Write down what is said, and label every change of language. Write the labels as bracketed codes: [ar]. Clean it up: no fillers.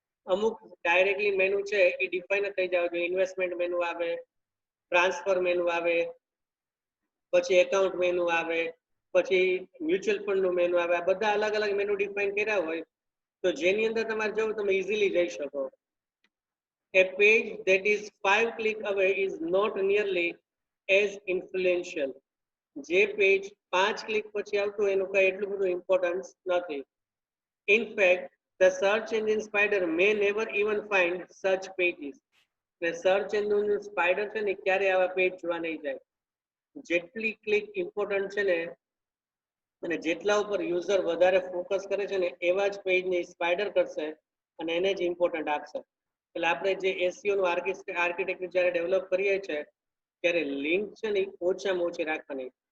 [gu] અમુક directly menu છે એ define થઈ જાવ જોઈએ. ઇન્વેસ્ટમેન્ટ મેનુ આવે, ટ્રાન્સફર મેનુ આવે, પછી એકાઉન્ટ મેનુ આવે, પછી મ્યુચ્યુઅલ ફંડનું મેનુ આવે. આ બધા અલગ અલગ મેનુ ડિફાઇન કર્યા હોય તો જેની અંદર તમારે જવું તમે ઇઝીલી જઈ શકો. [en] A page that is 5 click away is not nearly as influential. [gu] જે પેજ 5 ક્લિક પછી આવતું એનું કઈ એટલું બધું ઇમ્પોર્ટન્સ નથી. [en] In fact, the search engine spider may never even find such pages. [gu] ને સર્ચ એન્જિન સ્પાઈડર છે ને ક્યારે આવા પેજ જોવા નહીં જાય. જેટલી ક્લિક ઇમ્પોર્ટન્ટ છે ને અને જેટલા ઉપર યુઝર વધારે ફોકસ કરે છે ને એવા જ પેજને સ્પાઈડર કરશે અને એને જ ઇમ્પોર્ટન્ટ આપશે. એટલે આપણે જે એસઈઓ નું આર્કિટેક્ચર જ્યારે ડેવલપ કરીએ છીએ ત્યારે લિંક છે ને ઓછામાં ઓછી રાખવાની.